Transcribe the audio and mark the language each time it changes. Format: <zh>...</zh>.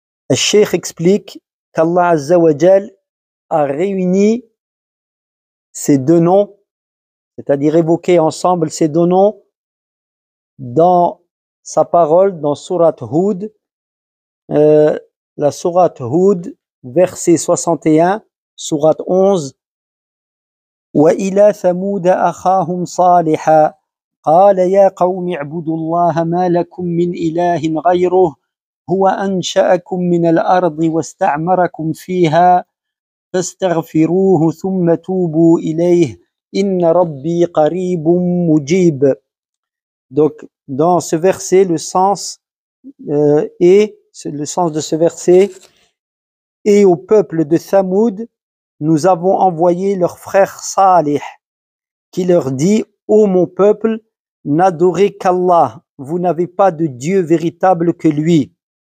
<fr>Le Cheikh explique qu'Allah Azza wa Jal a réuni ces deux noms, c'est-à-dire évoqué ensemble ces deux noms dans sa parole, dans Surat Hud, la Surat Hud, verset 61, Surat 11.</fr> <ar>وإلى ثمود أخاهم صالحا قال يا قوم اعبدوا الله ما لكم من إله غيره هو أنشأكم من الأرض واستعمركم فيها فاستغفروه ثم توبوا إليه إن ربي قريب مجيب.</ar> <fr>Donc dans ce verset le sens de ce verset, et au peuple de Thamoud nous avons envoyé leur frère Salih, qui leur dit: ô mon peuple, n'adorez qu'Allah, vous n'avez pas de Dieu véritable que lui.</fr>